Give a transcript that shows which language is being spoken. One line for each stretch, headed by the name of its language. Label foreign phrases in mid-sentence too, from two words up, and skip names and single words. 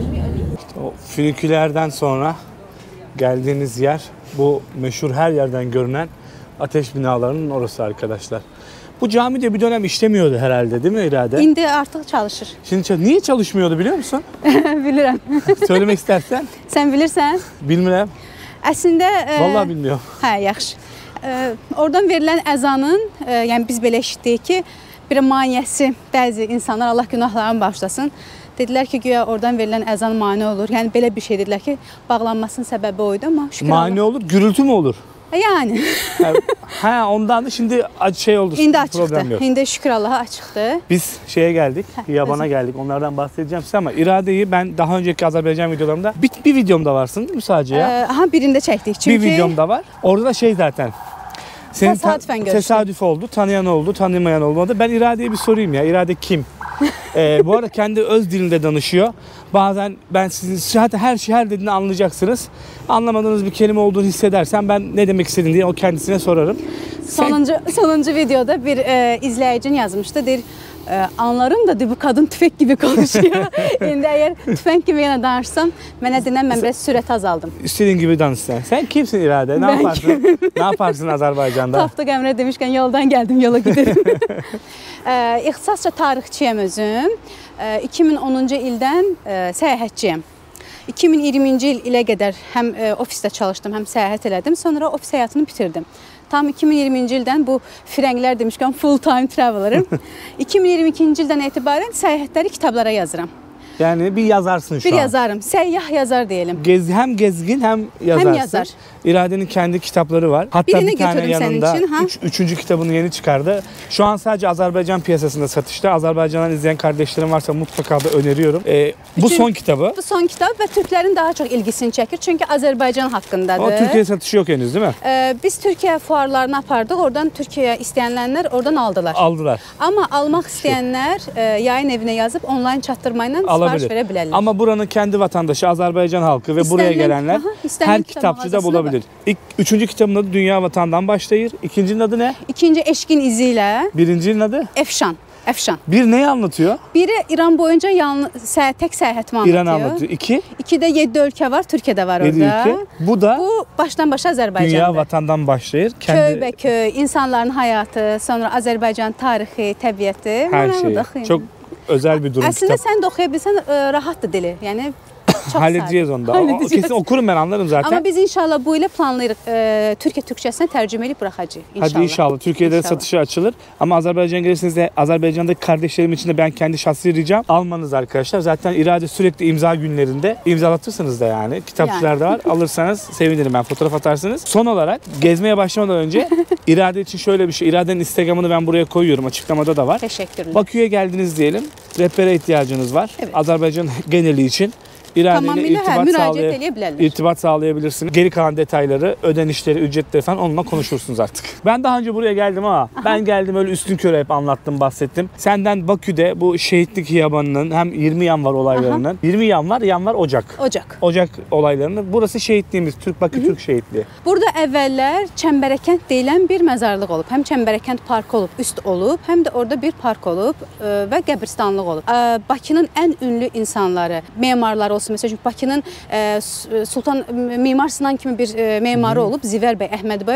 Turkish: İşte o fünikülerden sonra geldiğiniz yer bu meşhur her yerden görünen ateş binalarının orası arkadaşlar. Bu cami de bir dönem işlemiyordu herhalde değil mi İrade?
Azerbaijani: İndi artıq çalışır.
Turkish: Şimdi niye çalışmıyordu biliyor musun?
Azerbaijani: Bilirəm.
Turkish: Söylemek istersen.
Azerbaijani: Sən bilirsən? Bilmirəm. Əslində
Turkish: Vallahi bilmiyorum.
Azerbaijani: Hə, yaxşı. Oradan verilən əzanın, yəni biz belə eşitdik ki, bir maniyəsi bəzi insanlar Allah günahlarını bağışlasın. Dedilər ki, güya oradan verilən əzan mane olur. Yəni belə bir şey dedilər ki, bağlanmasının səbəbi oydu amma şükür
Turkish: Mani olur, gürültü mü olur?
Azerbaijani: Yəni.
Turkish: Ha ondan da şimdi şey oldu.
Azerbaijani: İndi
Turkish: problem
Azerbaijani: açıqdır.
Turkish: yok.
Azerbaijani: İndi şükür Allaha açıqdır.
Turkish: Biz şeye geldik, Yaban'a geldik. Onlardan bahsedeceğim size ama İrade'yi ben daha önceki Azerbaycan videolarımda bir videomda varsın değil mi sadece ya?
Azerbaijani: Aha birində çəkdik. Çünki
Turkish: Bir videomda var. Orada da şey zaten. Senin Tesadüfen görüştük. tesadüf oldu. Tanıyan oldu, tanımayan olmadı. Ben İrade'ye bir sorayım ya. İrade kim? Bu arada kendi öz dilinde danışıyor. Bazen ben sizin zaten her dediğini anlayacaksınız. Anlamadığınız bir kelime olduğunu hissedersen ben ne demek istediğini diye o kendisine sorarım.
Azerbaijani: sonuncu videoda bir izləyicin yazmışdı.
Turkish: Deyir, anlarım da bu kadın tüfək gibi konuşuyor.
Azerbaijani: İndi əgər tüfək gibi yenə danışsam, mənə dinən mən biraz sürət azaldım.
Turkish: İstediğin gibi danış sen. Sen kimsin İrade? Ne yaparsın? Ne yaparsın Azerbaycan'da?
Azerbaijani: Taftıq Əmrə demişkən yoldan gəldim, yola giderim. İxtisasca tarixçiyəm özüm. 2010-cu ildən səyahətçiyəm. 2020-ci il ilə qədər həm ofisdə çalışdım, həm səyahət elədim. Sonra ofis həyatını bitirdim. Tam 2020-ci ildən bu firənglər demişkən
English: full time traveler'ım.
Azerbaijani: 2022-ci ildən etibarən səyahətləri kitablara yazıram.
Turkish: Yani bir yazarsın şu Bir an.
Azerbaijani: yazarım, səyyah yazar diyelim.
Turkish: Hem gezgin hem yazarsın. Hem yazar. İrade'nin kendi kitapları var. Hatta Birini bir tane götürürüm senin yanında için, ha? üçüncü kitabını yeni çıkardı. Şu an sadece Azerbaycan piyasasında satışta. Azerbaycan'dan izleyen kardeşlerim varsa mutlaka da öneriyorum. Bu son kitabı.
Azerbaijani: Bu son kitab və türklərin daha çox ilgisini çəkir. Çünki Azərbaycan haqqındadır.
Turkish: Ama Türkiye satışı yok henüz değil mi?
Azerbaijani: Biz Türkiyə fuarlarına apardıq. Oradan Türkiyəyə istəyənlər oradan aldılar. Aldılar. Amma almaq istəyənlər yayın evinə yazıb onlayn çatdırmayla sifariş
Turkish: Alabilir.
Azerbaijani: verə bilərlər.
Turkish: Ama buranın kendi vatandaşı Azerbaycan halkı ve buraya İstenilen- gelenler aha, istenilen her kitap kitapçıda mağazasında bulabilir. Üçüncü kitabın adı Dünya Vatandan Başlayır. İkincinin adı ne?
Azerbaijani: İkinci Eşqin izi ilə
Turkish: Birincinin adı?
Azerbaijani: Efşan. Əfşan.
Turkish: Bir neyi anlatıyor?
Azerbaijani: Biri İran boyunca tək səyahətimi anlatıyor.
Turkish: İran anlatıyor. İki,
Azerbaijani: 2-də 7 ölkə var, Türkiyə də var
Turkish: 7 orada. ülke. Bu da
Azerbaijani: Bu başdan başa Azərbaycandır. dünya vatandan başlayır. Köy-bəköy, insanların həyatı, sonra Azərbaycan tarixi, təbiəti.
Turkish: Her
Azerbaijani: Mənə
Turkish: şey.
Azerbaijani: orada oxuyun.
Turkish: Çok özel bir durum.
Azerbaijani: Əslində
Turkish: Kitap.
Azerbaijani: sən də oxuya bilsən rahatdır dili. Yəni çox
Turkish: Halledeceğiz onu da. O kesin okurum ben, anlarım zaten.
Azerbaijani: Amma biz inşallah bu ilə planlayırıq Türkiyə türkçəsinə tərcümə edib buraxacağıq inşallah.
Turkish: Hadi inşallah. Türkiye'de İnşallah. satışa açılır. Ama Azerbaycan'a gelirseniz de Azerbaycan'daki kardeşlerim için de ben kendi şahsi ricam almanız arkadaşlar. Zaten irade sürekli imza günlerinde imzalatırsınız da yani. Kitapçılar da var. Alırsanız sevinirim ben. Fotoğraf atarsınız. Son olarak gezmeye başlamadan önce irade için şöyle bir şey. İrade'nin Instagram'ını ben buraya koyuyorum. Açıklamada da var.
Azerbaijani: Təşəkkürlər.
Turkish: Bakü'ye geldiniz diyelim. Rehbere ihtiyacınız var. Evet. Azerbaycan geneli için. İrade ile
Azerbaijani: Tamamilə müraciət edə bilərlər.
Turkish: irtibat sağlayabilirsiniz. Geri kalan detayları, ödenişleri, ücretleri falan onunla konuşursunuz artık. Ben daha önce buraya geldim ama ben geldim öyle üstünkörü hep anlattım, bahsettim. Senden Bakü'de bu şehitlik hiyabanının hem 20 yanvar olaylarının, 20 yanvar Ocak. Ocak olaylarının. Burası şehitliğimiz, Bakü Türk şehitliği.
Azerbaijani: Burada əvvəllər Çəmbərəkənd deyilən bir məzarlıq olub. Həm Çəmbərəkənd parkı olub, üst olub, həm də orada bir park olub və qəbristanlıq olub. Bakının ən ünlü insanları, memarları olsun. Məsələn, Bakının Sultan Mimar Sinan kimi bir memarı olub, Zivər bəy Əhmədbəyev.